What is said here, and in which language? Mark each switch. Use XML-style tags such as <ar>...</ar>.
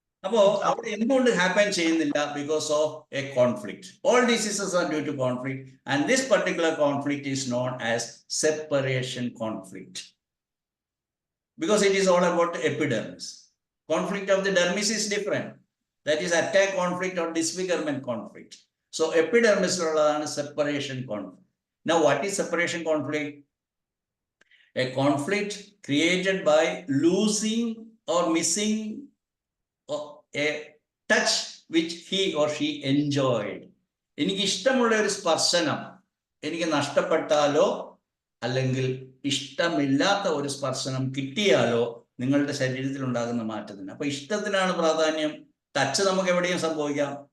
<ml>അപ്പോ അവിടെ എന്തുകൊണ്ട് ഹാപ്പൻ ചെയ്യുന്നില്ല?</ml> <en>Because of a conflict. All diseases are due to conflict and this particular conflict is known as separation conflict, because it is all about epidermis. Conflict of the dermis is different. That is attack conflict or disfigurement conflict. So epidermis is separation conflict. Now what is separation conflict? A conflict created by losing or missing a touch which he or she enjoyed.</en> <ml>എനിക്ക് ഇഷ്ടമുള്ള ഒരു സ്പർശനം എനിക്ക് നഷ്ടപ്പെട്ടാലോ അല്ലെങ്കിൽ ഇഷ്ടമില്ലാത്ത ഒരു സ്പർശനം കിട്ടിയാലോ നിങ്ങളുടെ ശരീരത്തിൽ ഉണ്ടാകുന്ന മാറ്റത്തിന്. അപ്പൊ ഇഷ്ടത്തിനാണ് പ്രാധാന്യം. ടച്ച് നമുക്ക് എവിടെയും സംഭവിക്കാം.</ml>